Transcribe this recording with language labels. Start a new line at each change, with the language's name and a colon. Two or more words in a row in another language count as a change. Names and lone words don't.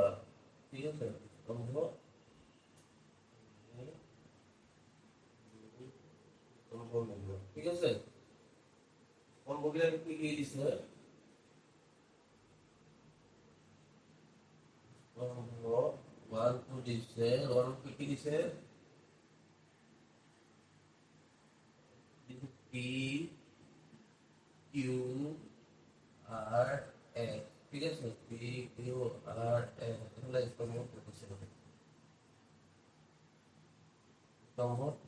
Assamese: ঠিক আছে, স্তম্ভ মিলোৱা। ঠিক আছে, স্তম্ভবিলাক কি কি দিছে? স্তম্ভ 1 2 দিছে, 1 কি দিছে? P Q R S। ঠিক আছে, P Q R S এগুলো স্তম্ভ দিছে। স্তম্ভ 2।